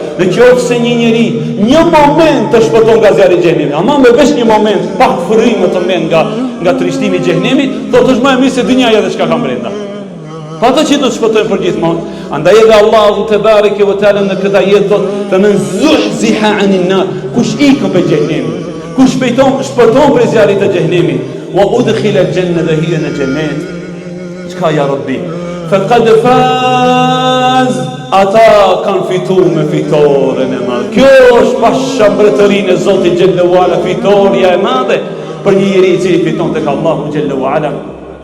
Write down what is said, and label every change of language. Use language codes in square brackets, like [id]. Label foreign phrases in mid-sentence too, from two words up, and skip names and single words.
[sq] Në qoftë se një njeri një moment të shpëton nga zjarri i xhenemit, ama me veç një moment, pak frymë të mend nga trishtimi i xhenemit, thotë është më e mirë se dynjaja dhe çka ka brenda. Pa të që do të shpëtojnë për gjithmonë. Andaj edhe Allahu [ar] تبارك وتعالى [sq] në këtë ajet thotë: [ar] "فمن زحزح عن النار", [sq] kush ikën për xhenemin, kush shpëton për zjarrit të xhenemit, [ar] وأدخل الجنة, [sq] dhe hija në xhenet. Çka [ar] يا ربي? فقد فاز, [sq] ata kanë fituar me fitoren e madhe. Kjo është pasha mbretërinë e Zotit [ar] جل وعلا, [sq] fitoria e madhe për një njeri i cili fiton tek Allahu [ar] جل وعلا.